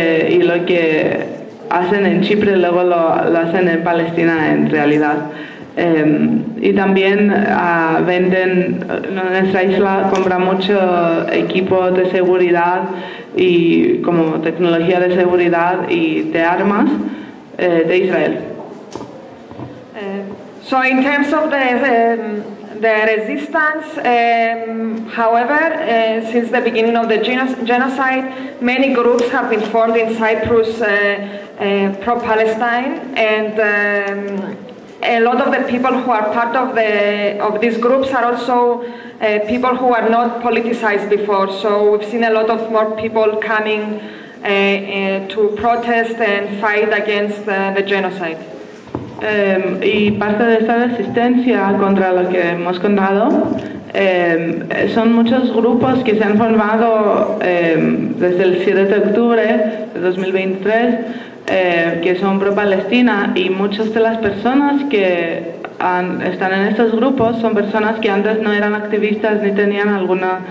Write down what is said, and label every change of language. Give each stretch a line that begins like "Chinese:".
Spanish: Y lo que hacen en Chipre luego lo hacen en Palestina en realidad. Y también venden, nuestra isla compra mucho equipo de seguridad y como tecnología de seguridad y de armas de Israel.
English: So in terms of the resistance, however, since the beginning of the genocide, many groups have been formed in Cyprus pro-Palestine, and a lot of the people who are part of these groups are also people who are not politicized before. So we've seen a lot of more people coming to protest and fight against the genocide.
Spanish: Y parte de esta resistencia contra lo que hemos contado son muchos grupos que se han formado desde el 7 de octubre de 2023 que son pro-Palestina, y muchas de las personas que están en estos grupos son personas que antes no eran activistas ni tenían algún